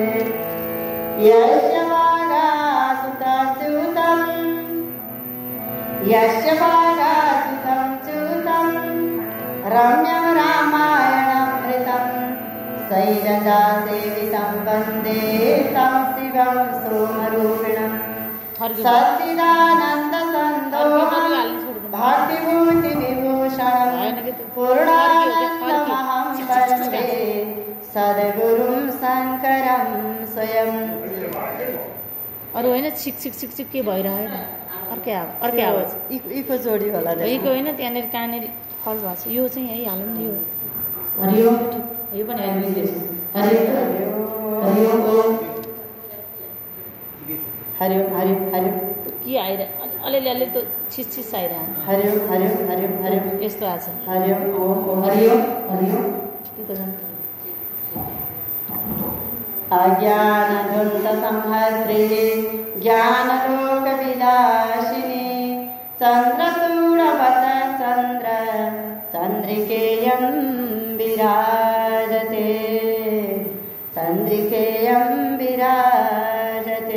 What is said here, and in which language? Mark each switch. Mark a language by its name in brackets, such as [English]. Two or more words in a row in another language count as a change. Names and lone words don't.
[Sanskrit] यस्य वागासुतच्युतं च्युतं रम्यं रामायणामृतं शैलजासेवितं वन्दे तं शिवं सोमरूपिणम्। सच्चिदानन्दसन्दोहं भक्तिभूतिविभूषणं पूर्णानन्दमहं वन्दे सद्गुरुं शङ्करं स्वयं। [Nepali] अरू होइन छिक छिक छिक छिक के भइरहेको अर्कै आवाज इको जोडी होला। इको होइन, त्यहाँनिर कहाँनिर फल भएको छ। यो चाहिँ यही हालौँ न। यो हरिओम यो पनि [Sanskrit] हरिओम हरिओम हरिओम [Nepali] के आइरह अलिअलि त छिस आइरहन्छ। [Sanskrit] हरिओम हरिओम हरिओम हरिओम [Nepali] यस्तो आएको छ। [Sanskrit] हरिओम ओम हरिओम हरिओम। [Nepali] त्यो त जान्छ। [Sanskrit] अज्ञानधुन्तसंहर्त्रे ज्ञानलोकविलासिने चन्द्रचूडवतचन्द्र चन्द्रिकेयं विराजते चन्द्रिकेयं विराजते।